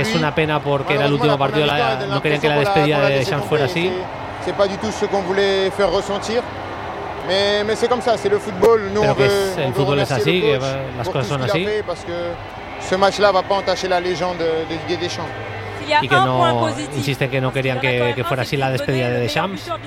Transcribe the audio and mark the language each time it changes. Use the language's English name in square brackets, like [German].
[Spanish] es una pena porque era el último partido, no querían que la despedida de Deschamps fuera así. [French] C'est pas du tout ce qu'on voulait faire ressentir. Mais c'est comme ça, c'est le football. Nous on veut, [Spanish] el fútbol es así, que las cosas son así. [French] Parce que ce match-là va pas entacher la légende de Didier Deschamps. [Spanish] Y que no insisten que no querían que fuera así la despedida de Deschamps.